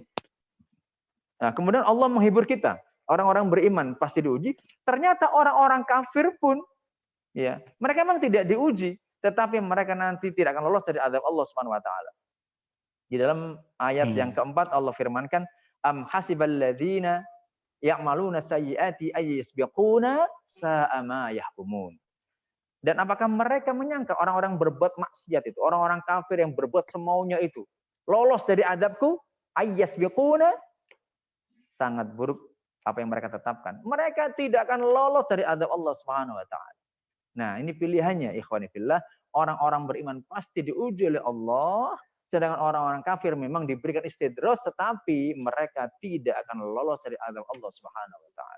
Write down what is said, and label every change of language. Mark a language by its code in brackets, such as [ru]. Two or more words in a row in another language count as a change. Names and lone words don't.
[id] Nah, kemudian Allah menghibur kita. Orang-orang beriman pasti diuji. Ternyata orang-orang kafir pun, ya, mereka memang tidak diuji, tetapi mereka nanti tidak akan lolos dari azab [ar] الله سبحانه وتعالى. [id] Di dalam ayat yang keempat Allah firmankan, [ar] أم حسب الذين يعملون السيئات أن يسبقونا ساء ما يحكمون. [id] Dan apakah mereka menyangka orang-orang berbuat maksiat itu, orang-orang kafir yang berbuat semaunya itu, lolos dari azabku? [ar] أن يسبقونا, [id] sangat buruk apa yang mereka tetapkan, mereka tidak akan lolos dari azab [ar] الله سبحانه وتعالى. [id] Nah, ini pilihannya [ar] إخواني في الله, [id] orang-orang beriman pasti diuji oleh Allah, sedangkan orang-orang kafir memang diberikan istidros tetapi mereka tidak akan lolos dari azab [ar] الله سبحانه وتعالى.